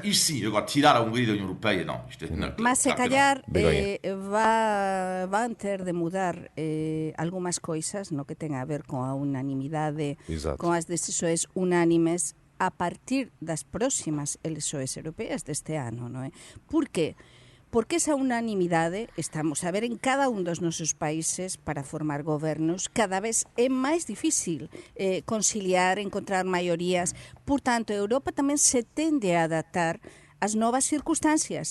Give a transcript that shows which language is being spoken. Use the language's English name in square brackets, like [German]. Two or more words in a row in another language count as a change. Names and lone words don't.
[Portuguese] Isto sim, agora tirar a Hungria da União Europeia, não. Mas se calhar vão ter de mudar algumas coisas no que tem a ver com a unanimidade, Exato. com as decisões unânimes a partir das próximas eleições europeias deste ano, non é? Por quê? [Galician] Porque esa unanimidade, estamos a ver en cada un dos nosos países para formar gobernos, cada vez é máis difícil conciliar, encontrar maiorías. Portanto, Europa tamén se tende a adaptar ás novas circunstancias.